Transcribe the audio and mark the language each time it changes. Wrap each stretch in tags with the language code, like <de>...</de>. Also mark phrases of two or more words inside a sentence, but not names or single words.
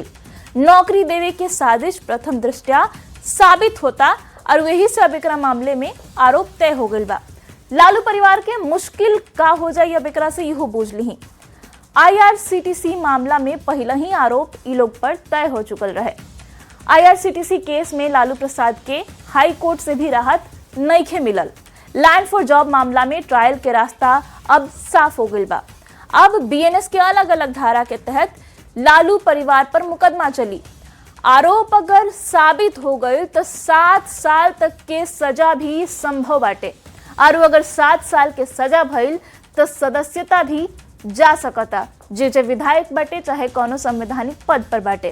<bho>नौकरी देवे के साजिश प्रथम दृष्टया साबित होता और वही से अब एकरा मामले में आरोप तय हो गइल बा। लालू परिवार के मुश्किल का हो जाए अब एकरा से इहो बूझ ली। IRCTC मामला में पहले ही आरोप ई लोग पर तय हो चुकल रहे। IRCTC केस में लालू प्रसाद के हाई कोर्ट से भी राहत नइखे मिलल।</bho> <en>land for job</en> <bho>मामला में ट्रायल के रास्ता अब साफ हो गइल बा। अब BNS के अलग अलग धारा के तहत लालू परिवार पर मुकदमा चली। आरोप अगर साबित हो गए तो 7 साल तक के सजा भी संभव बाटे और अगर 7 साल के सजा भइल तो सदस्यता भी जा सकता, जे विधायक बाटे चाहे कोनो संवैधानिक पद पर बाटे।</bho>